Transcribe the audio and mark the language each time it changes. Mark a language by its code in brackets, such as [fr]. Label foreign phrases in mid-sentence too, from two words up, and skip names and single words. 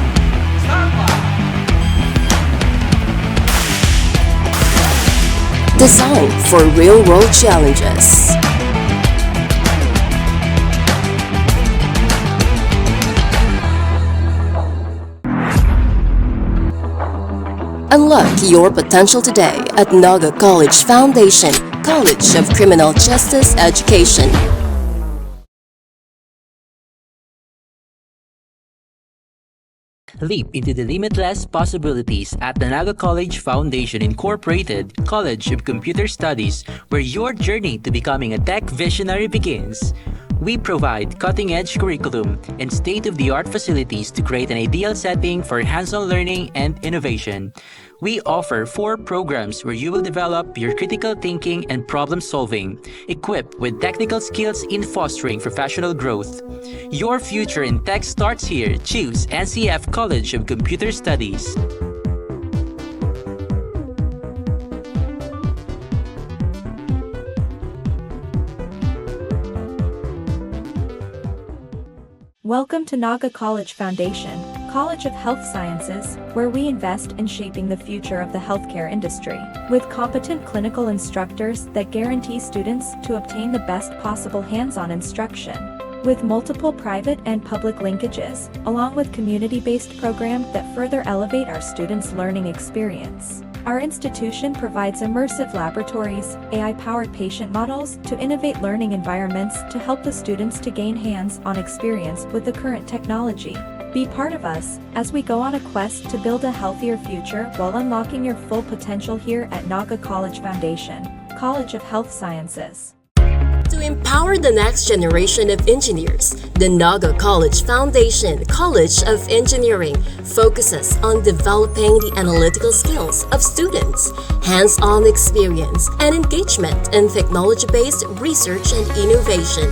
[en] Designed for real-world challenges. Unlock your potential today at 𝐍a𝐠a C𝐨l𝐥e𝐠e F𝐨u𝐧d𝐚t𝐢o� College of Criminal Justice Education. Leap into the limitless possibilities at the 𝐍a𝐠a C𝐨l𝐥e𝐠e F𝐨u𝐧d𝐚t𝐢o� Incorporated, College of Computer Studies, where your journey to becoming a tech visionary begins. We provide cutting-edge curriculum and state-of-the-art facilities to create an ideal setting for hands-on learning and innovation. We offer 4 programs where you will develop your critical thinking and problem-solving, equipped with technical skills in fostering professional growth. Your future in tech starts here. Choose NCF College of Computer Studies. Welcome to 𝐍a𝐠a C𝐨l𝐥e𝐠e F𝐨u𝐧d𝐚t𝐢o� College of Health Sciences, where we invest in shaping the future of the healthcare industry, with competent clinical instructors that guarantee students to obtain the best possible hands-on instruction. With multiple private and public linkages, along with community-based programs that further elevate our students' learning experience. Our institution provides immersive laboratories, AI-powered patient models to innovate learning environments to help the students to gain hands-on experience with the current technology. Be part of us as we go on a quest to build a healthier future while unlocking your full potential here at 𝐍a𝐠a C𝐨l𝐥e𝐠e F𝐨u𝐧d𝐚t𝐢o� College of Health Sciences. To empower the next generation of engineers, the Naga College Foundation College of Engineering focuses on developing the analytical skills of students, hands-on experience, and engagement in technology-based research and innovation.